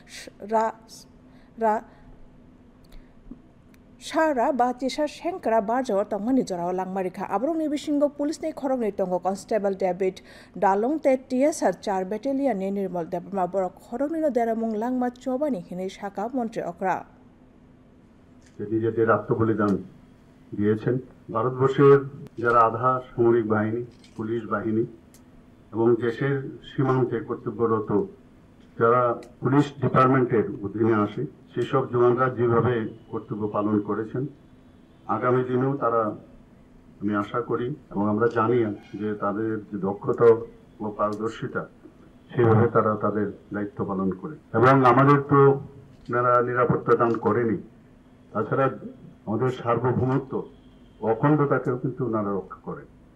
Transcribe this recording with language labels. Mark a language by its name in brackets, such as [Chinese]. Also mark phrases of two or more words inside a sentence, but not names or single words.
[Kok Borok] Shara Batisha Shankara Barjo Tongani Jora Langmarika Abroni Bishingo Police Ne Korong Tongo Constable David Dalong TSR 4 Battalion Nirmal Debma Borok Korongino Deramung Langma Chobani Hine Shaka Montreokra [Bangla] নিজেদের আত্মবলিদান দিয়েছেন ভারতবর্ষের যারা আধা সামরিক বাহিনী পুলিশ বাহিনী এবং দেশের সীমান্তে কর্তব্যরত যারা পুলিশ ডিপার্টমেন্টের অধীনে আসে সেসব জওয়ানরা যেভাবে কর্তব্য পালন করেছেন আগামী দিনেও তারা আমি আশা করি এবং আমরা জানি যে তাদের যে দক্ষতা ও পারদর্শিতা সেভাবে তারা তাদের দায়িত্ব পালন করে এবং আমাদের তো নিরাপত্তা দান করেনি তাছাড়া আমাদের সার্বভৌমত্ব অখণ্ডতাকেও কিন্তু ওনারা রক্ষা করেন।